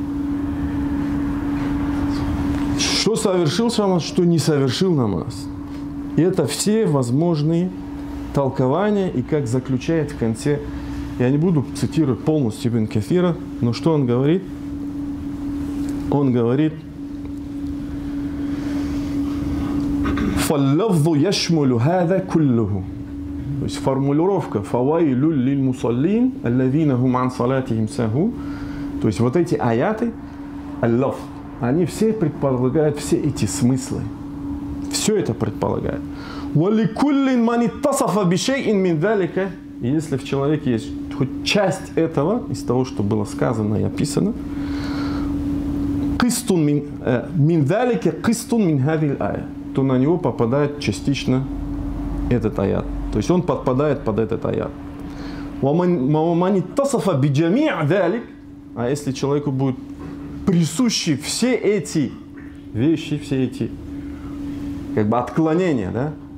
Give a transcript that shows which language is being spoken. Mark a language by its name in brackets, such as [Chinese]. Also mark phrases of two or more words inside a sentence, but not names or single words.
[Russian] Что совершил намаз, что не совершил намаз. И это все возможные толкования, и как заключает в конце, я не буду цитировать полностью Ибн Кафира, но что он говорит? Он говорит, [Arabic] فَاللَّفْظُ يَشْمُلُ هَذَا كُلُّهُ. [Russian] То есть формулировка [Arabic] «فويل للمصلين، الذين هم عن صلاتهم ساهون». [Russian] То есть вот эти аяты, аллаф, они все предполагают все эти смыслы. Все это предполагает. [Arabic] «ولكل من اتصف بشيء من ذلك». [Russian] И если в человеке есть хоть часть этого, из того, что было сказано и описано, [Arabic] «قسط من ذلك، قسط من هذه الآية», [Russian] то на него попадает частично этот аят. То есть он подпадает под этот аят. А если человеку будут присущи все эти вещи, все эти как бы отклонения, да?